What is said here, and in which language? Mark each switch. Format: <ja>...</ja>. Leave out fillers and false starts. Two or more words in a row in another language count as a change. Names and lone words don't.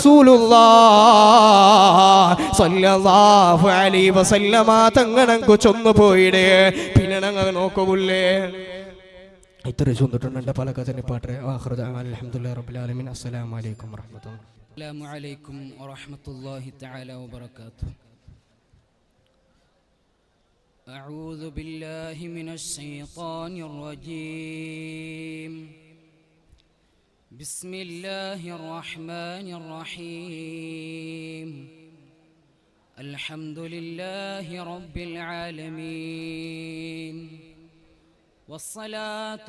<ar>رسول الله صلى الله عليه وسلم</ar> <ml>തങ്ങനക്ക് ചൊന്നു പോയിടേ പിന്നെ ഞങ്ങൾ നോക്കുള്ളേ ഇത്ര ചൊന്നിട്ടുണ്ട് പല കഥനെ പാട്ടെ</ml> <ar>الحمد لله رب العالمين السلام عليكم ورحمة الله السلام عليكم ورحمة الله تعالى وبركاته أعوذ بالله من الشيطان الرجيم بسم الله الرحمن الرحيم الحمد لله رب العالمين والصلاة</ar>